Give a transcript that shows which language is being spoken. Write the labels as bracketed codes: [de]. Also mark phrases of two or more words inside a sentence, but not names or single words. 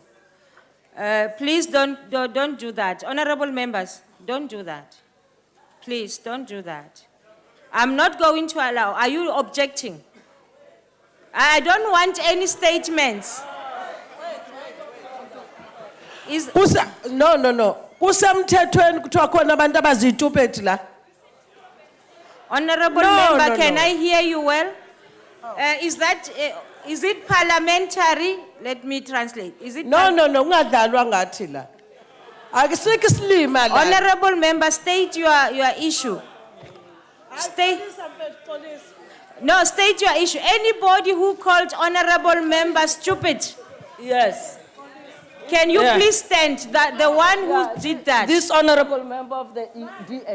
[en] Please don't do that. Honorable members, don't do that. Please, don't do that. I'm not going to allow. Are you objecting? I don't want any statements. Is, No. [zu] Kusemthethweni kuthiwa khona abantu abazitupeti la. [en] Honorable member, can I hear you well? Is it parliamentary? Let me translate. Is it No, [zu] ungadlalwa ngathi la. Akusikho isilima la. [en] Honorable member, state your issue. State your issue. Anybody who called honorable member stupid? Yes. Can you please stand? The one who did that. This honorable member of the DA.